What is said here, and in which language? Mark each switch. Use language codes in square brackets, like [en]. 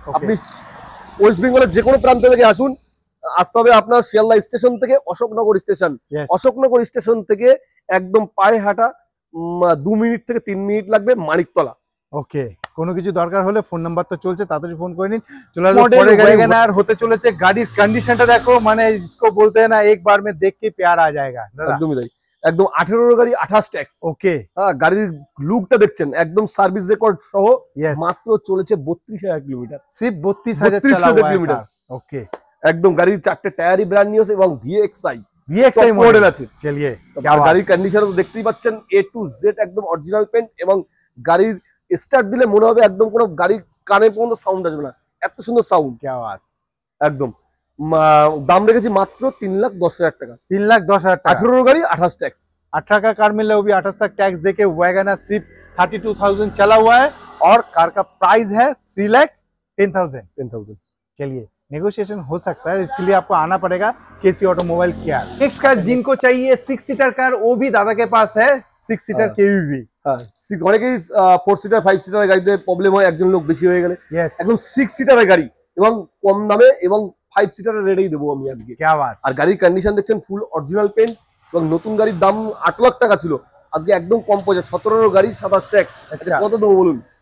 [bn] আপনি ওয়েস্ট বেঙ্গলের যে কোনো প্রান্ত থেকে আসুন, আসতে হবে আপনার শিয়ালদা স্টেশন থেকে অশোকনগর স্টেশন। অশোকনগর স্টেশন থেকে একদম পায়ে হাঁটা 2 মিনিট থেকে 3 মিনিট লাগবে মানিকতলা। ওকে, কোনো কিছু দরকার হলে ফোন নাম্বার তো চলছে, তাড়াতাড়ি ফোন করে নিন। চলে আসুন। পরে গাড়ি কেনা আর হতে চলেছে, গাড়ির কন্ডিশনটা দেখো, মানে [hi] इसको बोलते हैं ना एक बार में देख के प्यार आ जाएगा। [bn] একদমই তাই, একদম 18 গাড়ি 28 ট্যাক্স। ওকে, হ্যাঁ, গাড়ির লুকটা দেখছেন একদম সার্ভিস রেকর্ড সহ, [en] Yes. [bn] মাত্র চলেছে 32,000 কিলোমিটার। [hi] সির্ফ 32,000 32,000 চালা हुआ है [bn] কিলোমিটার। [hi] कार। ওকে, [bn] একদম গাড়ির 4টে টায়ারই ব্র্যান্ড নিউ আছে এবং VXI VXI [en] top [bn] model model আছে। [hi] চলিয়ে [bn] আর গাড়ির কন্ডিশন তো দেখতেই পাচ্ছেন, A to Z একদম অরিজিনাল পেন্ট, এবং গাড়ির স্টার্ট দিলে মনে হবে একদম কোনো গাড়ি কানে পর্যন্ত সাউন্ড আসবে না, এত সুন্দর সাউন্ড। [hi] क्या बात। [bn] একদম। দাম রেখেছি মাত্র 3,10,000 টাকা। 3,10,000 টাকা। 18 গাড়ি 28 टैक्स। [hi] 18 का कार मिल रहा है, वो भी 28 तक टैक्स देके। वैगनर सिर्फ 32,000 चला हुआ है और कार का प्राइस है 3,00,000 10,000। चलिए नेगोशिएशन हो सकता है, इसके लिए आपको आना पड़ेगा केसी ऑटोमोबाइल केयर। नेक्स्ट कार जिनको चाहिए 6 सीटर कार, वो भी दादा के पास है 6 सीटर केयूवी। [bn] অনেকেই 4 সিটার 5 সিটারের গাড়িতে প্রবলেম হয়, একজন লোক বেশি হয়ে গেলে একদম 6 সিটারের গাড়ি এবং কম দামে এবং 5 সিটারের রেটেই দেবো আমি আজকে। [hi] क्या बात। [bn] আর গাড়ির কন্ডিশন দেখছেন ফুল অরিজিনাল পেন্ট এবং নতুন গাড়ির দাম 8 লাখ টাকা ছিল, আজকে একদম কম পয়সা 17 গাড়ি 27 ট্যাক্স। আচ্ছা কত দেবো বলুন?